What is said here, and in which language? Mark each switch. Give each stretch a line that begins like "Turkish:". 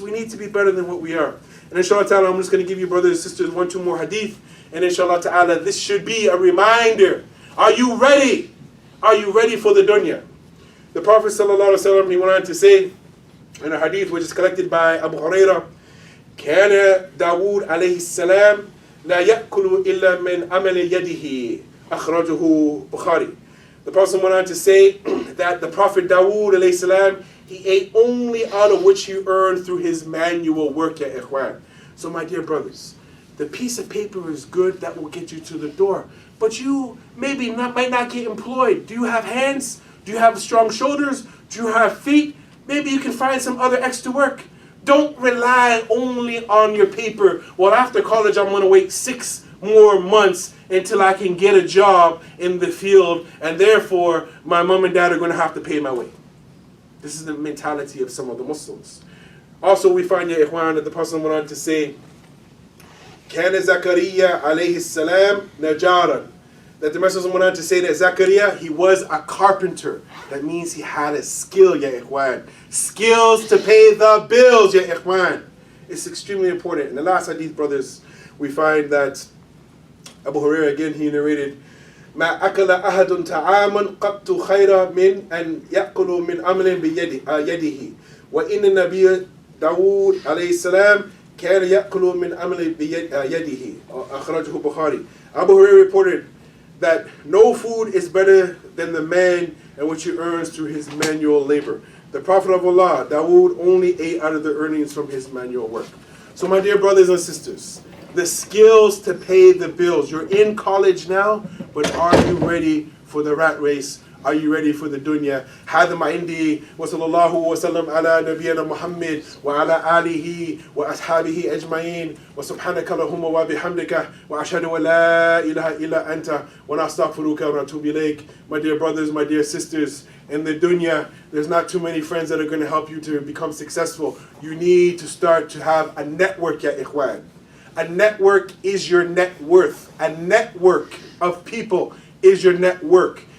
English: We need to be better than what we are. And inshallah ta'ala, I'm just going to give you, brothers and sisters, 1, 2 more hadith. And inshallah ta'ala, this should be a reminder. Are you ready? Are you ready for the dunya? The Prophet sallallahu alaihi wasallam, he went on to say in a hadith which is collected by Abu Hurairah,
Arabic: كان داود عليه السلام لا يأكل إلا من عمل يده أخرجه Bukhari.
English: The Prophet went on to say that the Prophet Dawood alayhi salam, he ate only out of which he earned through his manual work, ya ikhwan. So my dear brothers, the piece of paper is good, that will get you to the door. But you might not get employed. Do you have hands? Do you have strong shoulders? Do you have feet? Maybe you can find some other extra work. Don't rely only on your paper. Well, after college, I'm going to wait 6 more months until I can get a job in the field, and therefore my mom and dad are going to have to pay my way. This is the mentality of some of the Muslims. Also, we find, ya ikhwan, that the Prophet went on to say,
Arabic: كان زكريا عليه السلام نجارا.
English: That the Messenger went on to say that Zakaria, he was a carpenter. That means he had a skill, ya ikhwan. Skills to pay the bills, ya ikhwan. It's extremely important. In the last hadith, brothers, we find that Abu Hurairah, again, he narrated,
Arabic: ما أكل أحد طعاما قط خيرا من أن يأكل من عمل بيده وإن النبي داود عليه السلام كان يأكل من عمل بيده أخرجه Bukhari.
English: Abu Hurairah reported that no food is better than the man and which he earns through his manual labor. The Prophet of Allah, Dawood, only ate out of the earnings from his manual work. So my dear brothers and sisters, the skills to pay the bills. You're in college now, but are you ready for the rat race? Are you ready for the dunya?
Arabic: هذا ما عندي وصلى الله وسلم على نبينا محمد وعلى آله وأصحابه أجمعين وسبحانك اللهم وبحمدك وأشهد أن لا إله إلا أنت ونستغفرك ونتوب إليك.
English: My dear brothers, my dear sisters, in the dunya, there's not too many friends that are going to help you to become successful. You need to start to have a network, ya ikhwan. A network is your net worth. A network of people is your network.